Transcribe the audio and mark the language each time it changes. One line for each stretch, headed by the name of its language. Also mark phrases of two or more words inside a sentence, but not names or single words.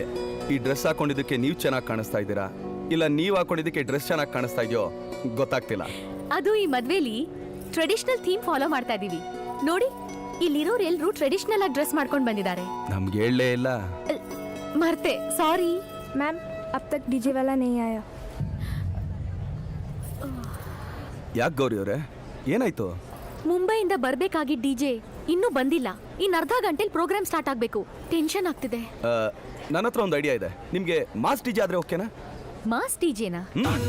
Kannada: ಈ ಡ್ರೆಸ್ ಹಾಕೊಂಡಿದ್ದಕ್ಕೆ ನೀವು ಚೆನ್ನಾಗಿ ಕಾಣಿಸ್ತಾ ಇದ್ದೀರಾ, ಇಲ್ಲ ನೀವು ಹಾಕೊಂಡಿದ್ದಕ್ಕೆ ಡ್ರೆಸ್ ಚೆನ್ನಾಗಿ ಕಾಣಿಸ್ತಾ ಇದೆಯೋ ಗೊತ್ತಾಗ್ತಿಲ್ಲ. ಅದು ಈ ಮದ್ವೆಲಿ
English: traditional theme follow
Kannada: ಮಾಡ್ತಾ ಇದೀವಿ ನೋಡಿ. ಇಲ್ಲಿರೋರು ಎಲ್ಲರೂ ಟ್ರೆಡಿಷನಲ್ ಆಗಿ ಡ್ರೆಸ್ ಮಾಡ್ಕೊಂಡು ಬಂದಿದ್ದಾರೆ. ನಮ್ಗೆ ಹೇಳಲೇ ಇಲ್ಲ. ಮರ್ತೆ, ಸಾರಿ
Hindi: ಮ್ಯಾಮ್ अब तक डीजे वाला नहीं आया.
Kannada: ಯಾಕೆ ಗೌರಿ ಅವರೇ, ಏನಾಯ್ತು? ಮುಂಬೈಯಿಂದ ಬರ್ಬೇಕಾಗಿದ್ದ ಡಿಜೆ ಇನ್ನೂ ಬಂದಿಲ್ಲ. ಇನ್ನು ಅರ್ಧ ಗಂಟೆಲಿ
English: program start
Kannada: ಆಗ್ಬೇಕು. ಟೆನ್ಷನ್ ಆಗ್ತಿದೆ. ನನ್ನ ಹತ್ರ ಒಂದು ಐಡಿಯಾ ಇದೆ. ನಿಮಗೆ
English: mass DJ
Kannada: ಆದ್ರೆ ಓಕೆನಾ?